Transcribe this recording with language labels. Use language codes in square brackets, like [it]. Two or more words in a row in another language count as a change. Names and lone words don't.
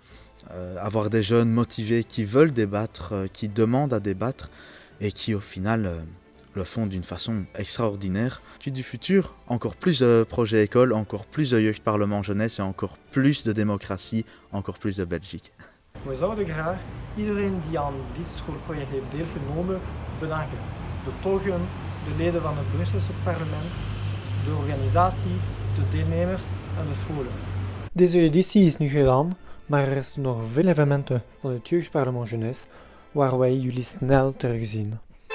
[fr] Avoir des jeunes motivés qui veulent débattre, qui demandent à débattre et qui au final le font d'une façon extraordinaire. Puis du futur, encore plus de projets école, encore plus de Jeugdparlement Jeunesse et encore plus de démocratie, encore plus de Belgique. [nl] We zouden graag iedereen die aan dit schoolproject heeft deelgenomen bedanken. De tolken, de leden van het Brusselse parlement, de organisatie, de deelnemers en de scholen. Deze editie is nu gedaan, maar er is nog veel evenementen van het Jeugdparlement Jeunesse waar wij jullie snel terugzien.